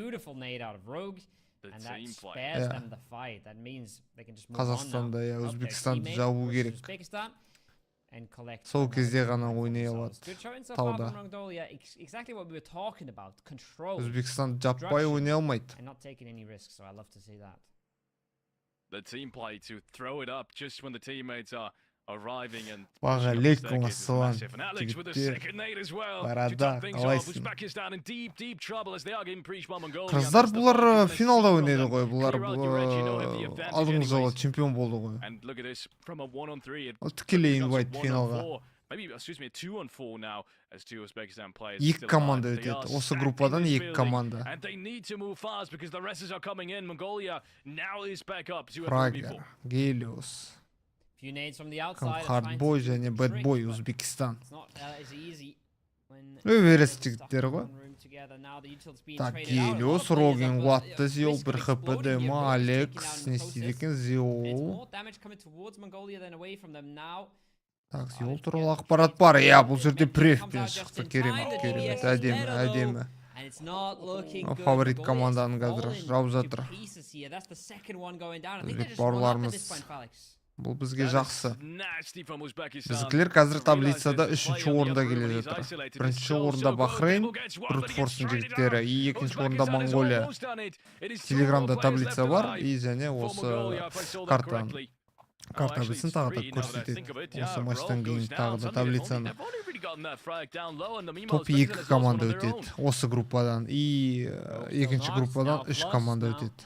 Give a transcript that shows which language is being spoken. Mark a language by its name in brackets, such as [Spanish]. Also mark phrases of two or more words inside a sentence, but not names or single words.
[Kazakh] Қазақстанда Өзбекстанды жабу керек. Сол кезде ғана ойнай алады тауда. Өзбекстанды жаппай ойнай алмайды. [English] The team play to throw it up just when the teammates are arriving and [Arabic] Уағалейкум ассалам [Kazakh] жігіттер, барада, қалайсың? Қыздар бұлар финалда ойнайды ғой, бұлар алдыңғы жолы чемпион болды ғой. Ол тікелей инвайт финалға. [English] maybe, excuse me, a 2-on-4 now as two Uzbekistan players. [Kazakh] Екі команда өтеді. Осы группадан екі команда. [English] And they need to move fast because the rest are coming in. Mongolia now is back up to a 3v4. [Kazakh] Фрагер, Гелиос, [English] Few nades from the outside. [Kazakh] Хардбой және Бэтбой Өзбекистан. [English] It's not as easy when [Kazakh] Өверес жігіттері ғой. [English] room together. Now the util's being [Russian] Так, [English] traded out. [Kazakh] Гелиос, Роген, Уатты, Зиол, бір ХПДМ, Алекс, не істейді екен, [English] It's [Kazakh] Зиол. [English] more damage coming towards Mongolia than away from them now. [Kazakh] Так, Зиол туралы ақпарат бар. Иә, бұл жерде префпен шықты. Керемет, әдемі, әдемі. [English] And it's not looking good. [Kazakh] Фаворит [English] Mongolia [Kazakh] команданың [English] is [Kazakh] қазір [English] falling [Kazakh] жауып [English] to [Kazakh] жатыр. [English] pieces here. That's the second one going down. I think [Kazakh] Өзбек [English] they're just one up at [Kazakh] бауырларымыз. [English] this point, Alex. [Kazakh] Бұл бізге жақсы. [English] Nasty from Uzbekistan. [Kazakh] Біздікілер қазір таблицада 3-ші орында келе жатыр. Бірінші орында Бахрейн, Брутфорстың жігіттері, и екінші орында Монголия. Телеграмда таблица бар, и және осы карта білсін тағы да көрсетеді. Осы матчтан кейін тағы да таблицаны. Топ 2 команда өтеді осы группадан, и екінші группадан 3 команда өтеді.